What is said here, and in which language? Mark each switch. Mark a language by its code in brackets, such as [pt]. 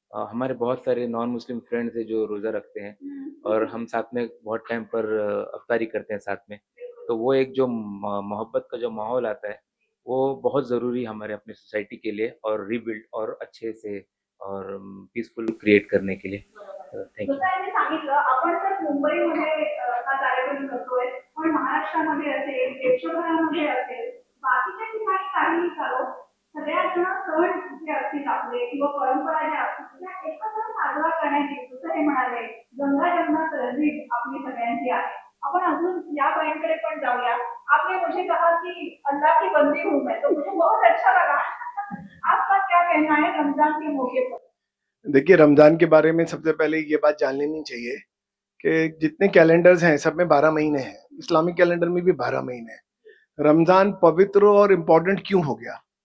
[hi] हमारे बहुत सारे नॉन मुस्लिम फ्रेंड्स हैं जो रोज़ा रखते हैं और हम साथ में बहुत टाइम पर अफ्तारी करते हैं साथ में. तो वो एक जो मोहब्बत का जो माहौल आता है वो बहुत ज़रूरी है हमारे अपनी सोसाइटी के लिए और रीबिल्ड और अच्छे से और पीसफुल क्रिएट करने के लिए. [en] Thank you. [mr] जसं यांनी सांगितलं, आपण तर मुंबईमध्ये हा कार्यक्रम करतोय, पण महाराष्ट्रामध्ये असेल, देशभरामध्ये असेल, बाकीच्या ठिकाणी काहीही करो, सगळ्याजण सण जे असतील आपले किंवा परंपरा ज्या असतील त्या एकत्र साजरा करण्याची, जसं हे म्हणाले, गंगा जमुना तहजीब आपली सगळ्यांची आहे. अपन अजून या पॉइंट कडे पण जाऊया. [hi] आपने मुझे कहा कि अल्लाह की बंदी हूँ मैं, तो मुझे बहुत अच्छा लगा. आपका क्या कहना है रमजान के मौके पर? देखिए, रमज़ान के बारे में सबसे पहले ये बात जान लेनी चाहिए कि जितने कैलेंडर्स हैं सब में 12 महीने हैं. इस्लामिक कैलेंडर में भी 12 महीने हैं. रमज़ान पवित्र और इम्पोर्टेंट क्यों हो गया?